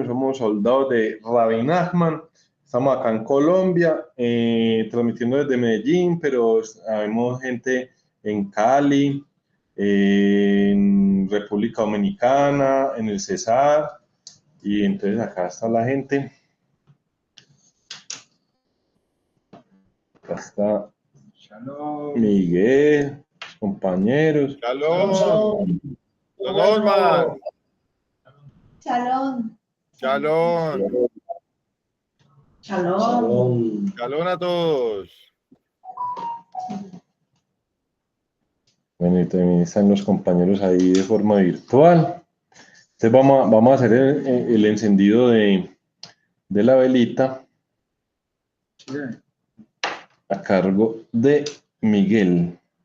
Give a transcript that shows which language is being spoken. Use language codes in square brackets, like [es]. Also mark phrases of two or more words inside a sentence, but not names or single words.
[es] Somos soldados de Rabbi Nachman. Estamos acá en Colombia, transmitiendo desde Medellín, pero sabemos gente en Cali, en República Dominicana, en el Cesar, y entonces acá está la gente. Acá está Miguel, compañeros. Shalom. Norman. Shalom. Shalom. Shalom. Shalom a todos. Bueno, y también están los compañeros ahí de forma virtual. Entonces vamos a hacer el encendido de la velita a cargo de Miguel.